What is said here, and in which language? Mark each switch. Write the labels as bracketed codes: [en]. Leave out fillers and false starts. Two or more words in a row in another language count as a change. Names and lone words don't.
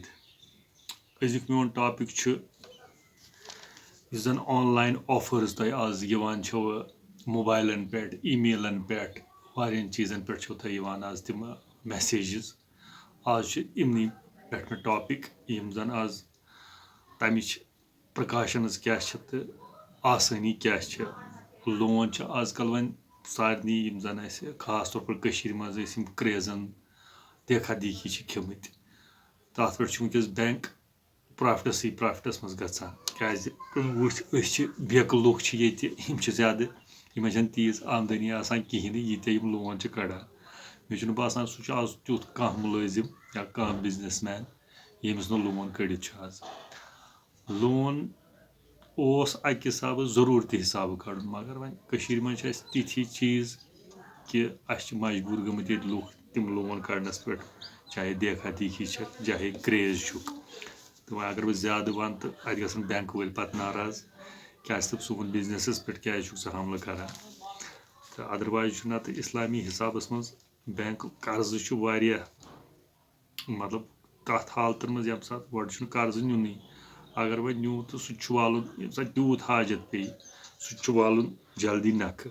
[ks] أزیُک میون ٹاپِک چھُ یُس زن [en] online offers [ks] تۄہہِ آز یِوان چھو موبایلن پٮ۪ٹھ ای میلن پٮ۪ٹھ واریاہن چیٖزن پٮ۪ٹھ چھو تۄہہِ یِوان آز تِم میسیجز. آز چھُ یِمنٕے پٮ۪ٹھ مےٚ ٹاپِک یِم زن آز تمِچ پرکاشنز کیاہ چھِ تہٕ آسٲنی کیاہ چھِ. لون چھِ آز کل وۄنۍ سارنٕے یِم زن اَسہِ [ur] خاص طور پر [ks] کٔشیٖر منٛز ٲسۍ یِم کرٛیزن [ur] دیکھا دیکھی [ks] چھِ کھیٚمٕتۍ تَتھ پٮ۪ٹھ چھُ وٕنکیٚس [en] bank profits [ks] منٛز گژھان کیازِ وٕچھ أسۍ چھِ بیکہٕ لُکھ چھِ ییٚتہِ یِم چھِ زیادٕ یِمن چھنہٕ تیٖژ آمدٔنی آسان کِہینۍ نہٕ ییٖتیاہ یِم لون چھِ کڑان. مےٚ چھُنہٕ باسان سُہ چھُ آز تیُتھ کانٛہہ مُلٲزِم یا کانٛہہ بِزنس مین ییٚمِس نہٕ لون کٔڑِتھ چھُ آز. لون اوس اکہِ حسابہٕ ضروٗرتی حسابہٕ کڑُن مگر وۄنۍ کٔشیٖر منٛز چھِ اَسہِ تِتھی چیٖز کہِ اَسہِ چھِ مجبوٗر گٔمٕتۍ ییٚتہِ لُکھ تِم لون کڑنس پٮ۪ٹھ چاہے [ur] دیکھا دیکھی [ks] چھکھ چاہے کرٛیز چھُکھ. تہٕ وۄنۍ اگر بہٕ زیادٕ وَنہٕ تہٕ اَتہِ گژھن بینک وٲلۍ پتہٕ ناراض کیازِ تہٕ سون بِزنسس پٮ۪ٹھ کیازِ چھُکھ ژٕ حملہٕ کران. تہٕ اَدروایز چھُ نتہٕ اِسلامی حِسابس منٛز بینک قرضہٕ چھُ واریاہ مطلب تَتھ حالتن منٛز ییٚمہِ ساتہٕ گۄڈٕ چھُنہٕ قرضہٕ نیُنٕے اگر وۄنۍ نیوٗ تہٕ سُہ تہِ چھُ والُن ییٚمہِ ساتہٕ تیوٗت حاجت پیٚیہِ سُہ تہِ چھُ والُن جلدی نکھٕ.